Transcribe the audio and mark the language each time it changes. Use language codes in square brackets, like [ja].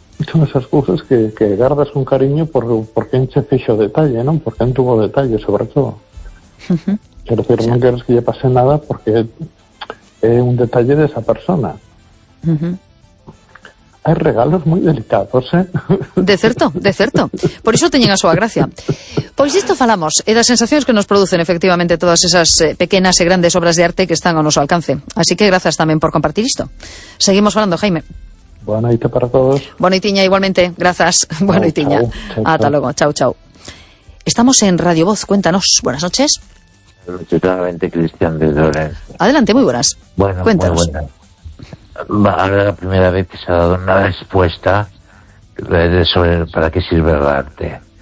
[es] Son esas cosas que guardas un cariño porque en [gl] che fixo [es] detalle, ¿no? Porque en tuvo detalle, sobre todo. Quiero decir, no quieres que le pase nada porque es un detalle de esa persona. Hay regalos muy delicados, ¿eh? De cierto, de cierto. [gl] Por eso teñen a súa gracia. Pois isto falamos, e das sensacións que nos producen efectivamente todas esas pequenas e grandes obras de arte que están ao noso alcance. Así que grazas tamén por compartir isto. Seguimos falando, Jaime. Boa noite para todos. Boa noitiña igualmente, grazas. Boa noitiña. Ata logo, chau, chau. [es] Estamos en Radio Voz, cuéntanos. Buenas noches. Absolutamente, Cristian de Lorenzo. Adelante, muy buenas. Bueno, cuéntanos. Muy buena. Ahora la primera vez que se ha dado una respuesta sobre para qué sirve el arte.